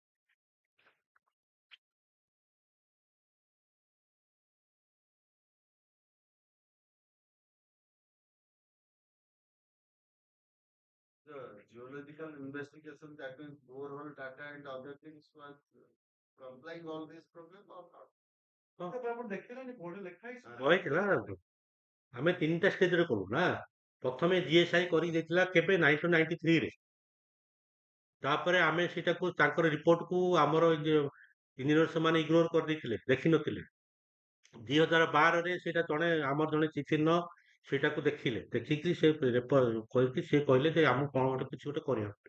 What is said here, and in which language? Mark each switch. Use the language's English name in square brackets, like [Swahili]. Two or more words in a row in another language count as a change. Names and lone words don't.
[English] The geological investigation, that means overall data and other things was complying all this problem or not? [Odia] କହିଥିଲା ଆମେ ତିନିଟା ଷ୍ଟେଜରେ କରୁ ନା ପ୍ରଥମେ ଜିଏସ୍ଆଇ କରି ଦେଇଥିଲା କେବେ 1993 ରେ ତାପରେ ଆମେ ସେଟାକୁ ତାଙ୍କର ରିପୋର୍ଟକୁ ଆମର ଇଞ୍ଜିନିୟର ସେମାନେ ଇଗ୍ନୋର କରିଦେଇଥିଲେ ଦେଖିନଥିଲେ 2012ରେ ସେଇଟା ଆମର ଜଣେ [English] chief engineer [Odia] ସେଇଟାକୁ ଦେଖିକି ସେ କହିକି ସେ କହିଲେ ଯେ ଆମକୁ କଣ ଗୋଟେ କିଛି ଗୋଟେ କରିବାକୁ